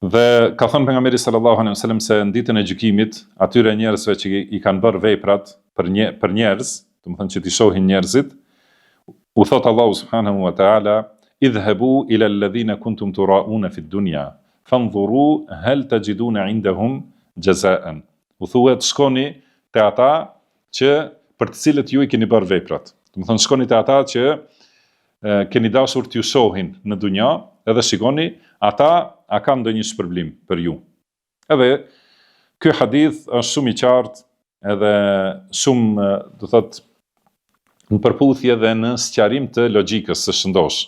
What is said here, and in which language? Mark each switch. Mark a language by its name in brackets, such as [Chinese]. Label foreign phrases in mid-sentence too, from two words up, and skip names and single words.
[Albanian] Dhe ka thënë pejgamberi [Arabic] صلى الله عليه وسلم [Albanian] se në ditën e gjykimit, atyre njerëzve që i kanë bërë veprat për njerëz, domethënë që t'i shohin njerëzit, u thot Allahu [Arabic] سبحانه وتعالى, اذهبوا إلى الذين كنتم تراءون في الدنيا فانظروا هل تجدون عندهم جزاء. [Albanian] U thuhet shkoni te ata që për të cilët ju i keni bërë veprat. Domethënë shkoni te ata që keni dashur t'ju shohin në dunja, edhe shikoni ata a kanë ndonjë shpërblim për ju. Edhe ky hadith është shumë i qartë, edhe shumë, do thot, në përputhje dhe në sqarim të logjikës së shëndosh.